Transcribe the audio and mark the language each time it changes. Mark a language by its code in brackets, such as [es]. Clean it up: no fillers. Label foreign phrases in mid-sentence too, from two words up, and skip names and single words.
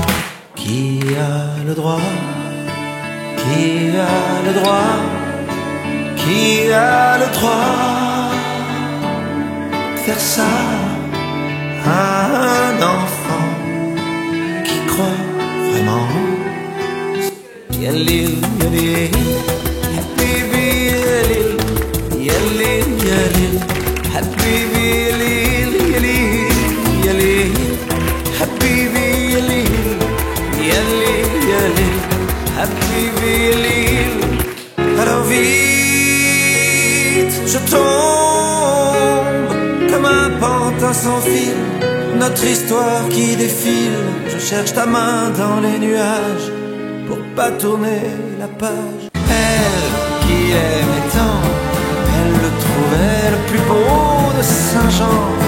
[fr] Qui a le droit? Qui a le droit? Qui a le droit de faire ça à un enfant qui croit vraiment? [ar] يا ليل، يا ليل، حبيبي يا ليل، يا ليل، يا ليل، حبيبي يا ليل، يا ليل، يا ليل، حبيبي يا ليل، يا ليل، يا ليل، حبيبي يا ليل. [fr] Alors vite, je tombe comme un pantin sans fil. Notre histoire qui défile. Je cherche ta main dans les nuages pour pas tourner la page. Elle qui aimait tant, elle le trouvait le plus beau de Saint-Jean.